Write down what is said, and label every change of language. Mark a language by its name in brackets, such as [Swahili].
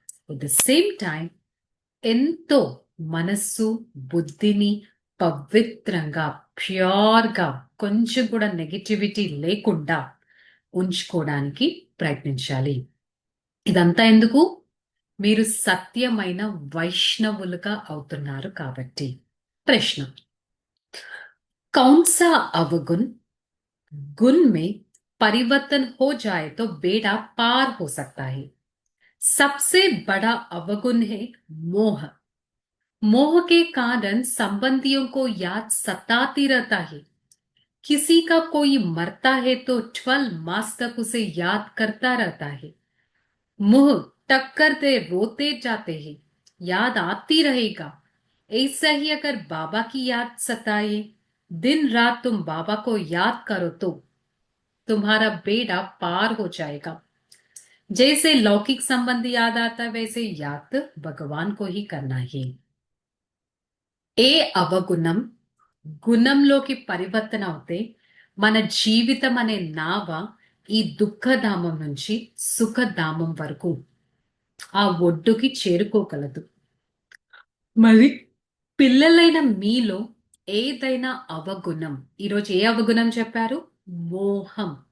[English] at the same time [Telugu] ఎంతో మనస్సు, బుద్ధిని పవిత్రంగా, ప్యూర్గా, కొంచెం కూడా నెగటివిటీ లేకుండా ఉంచుకోవడానికి ప్రయత్నించాలి. ఇదంతా ఎందుకు? మీరు సత్యమైన వైష్ణవులుగా అవుతున్నారు కాబట్టి. [Hindi] ప్రశ్న, कौन सा अवगुण गुण में परिवर्तन हो जाए तो बेड़ा पार हो सकता है? सबसे बड़ा अवगुण है मोह. मोह के कारण संबंधियों को याद सताती रहता है. किसी का कोई मरता है तो 12 मास तक उसे याद करता रहता है. मुंह टक्कर दे रोते जाते हैं, याद आती रहेगा. ऐसा ही अगर बाबा की याद सताए, दिन रात तुम बाबा को याद करो तो तुम्हारा बेड़ा पार हो जाएगा. जैसे लौकिक संबंध याद आता वैसे याद भगवान को ही करना है. [Telugu] ఏ అవగుణం గుణంలోకి పరివర్తన అవుతే మన జీవితం అనే నావ ఈ దుఃఖధామం నుంచి సుఖధామం వరకు ఆ ఒడ్డుకి చేరుకోగలదు. మరి పిల్లలైన మీలో ఏదైనా అవగుణం, ఈరోజు ఏ అవగుణం చెప్పారు? మోహం.